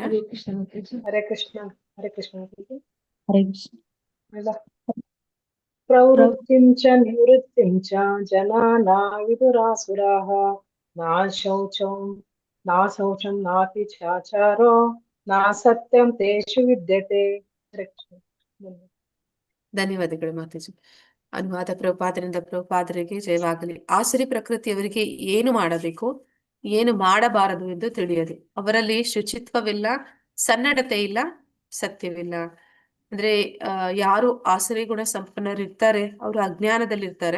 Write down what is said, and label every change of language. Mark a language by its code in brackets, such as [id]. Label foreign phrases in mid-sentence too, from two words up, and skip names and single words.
[kn] ಹರೇ ಕೃಷ್ಣ ಮಾತಾಜಿ. ಹರೇ ಕೃಷ್ಣ. ಹರೇ ಕೃಷ್ಣ ಮಾತಾಜಿ. ಹರೇ ಕೃಷ್ಣ. [sa] ಅಲ್ಲ. ಪ್ರವೃತ್ತಿಂ ಚ ನಿವೃತ್ತಿಂ ಚ ಜನಾನ ವಿದುರಾಸುರಾಃ ನಾ ಶೌಚಂ ನಾಪಿ ಚಾಚಾರೋ ನಾ ಸತ್ಯಂ ತೇಷು ವಿದ್ಯತೆ. ಹರೇ ಕೃಷ್ಣ. [kn] ಧನ್ಯವಾದಗಳು ಮಾತಾಜಿ. ಅನುವಾದ ಪ್ರಭುಪಾದರಿಂದ ಪ್ರಭುಪಾದರಿಗೆ ಜಯವಾಗಲಿ. ಆಸುರಿ ಪ್ರಕೃತಿಯವರಿಗೆ ಏನು ಮಾಡಬೇಕು, ಏನು ಮಾಡಬಾರದು ಎಂದು ತಿಳಿಯದು. ಅವರಲ್ಲಿ ಶುಚಿತ್ವವಿಲ್ಲ, ಸನ್ನಡತೆ ಇಲ್ಲ, ಸತ್ಯವಿಲ್ಲ. ಅಂದ್ರೆ ಯಾರು ಆಸುರಿ ಗುಣ ಸಂಪನ್ನರಿರ್ತಾರೆ ಅವರು ಅಜ್ಞಾನದಲ್ಲಿರ್ತಾರೆ.